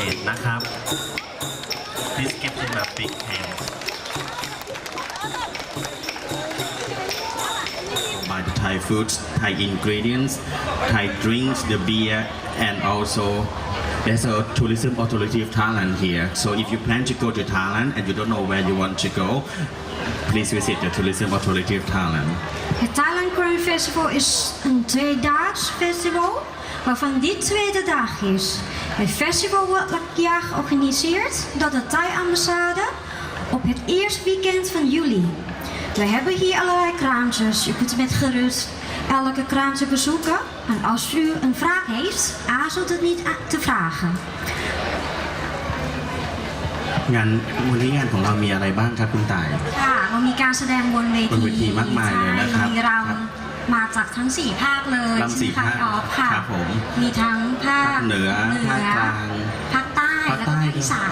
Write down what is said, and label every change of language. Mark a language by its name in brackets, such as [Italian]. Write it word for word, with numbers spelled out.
[Thai] นะครับ [English] Please give them a big hand by the Thai foods, Thai ingredients, Thai drinks, the beer, and also there's a tourism authority of Thailand here. So if you plan to go to Thailand and you don't know where you want to go, please visit the tourism authority of Thailand. [Dutch] Het Thailand Grand Festival is een tweedaags festival, waarvan dit tweede dag is. Het festival wordt elk jaar georganiseerd door de Thai-ambassade op het eerste weekend van juli. We hebben hier allerlei kraampjes. U kunt met gerust elke kraampje bezoeken. En als u een vraag heeft, aarzelt het niet te vragen. [Thai] งานวันนี้งานของเรามีอะไรบ้างครับคุณต่าย ค่ะ เรามีการแสดงบนเวที บนเวทีมากมายเลยนะครับ มีรำมาจากทั้งสี่ภาคเลย ทั้งสี่ภาค ค่ะ ครับผม มีทั้งภาค เหนือภาคกลาง ภาคใต้และภาคอีสาน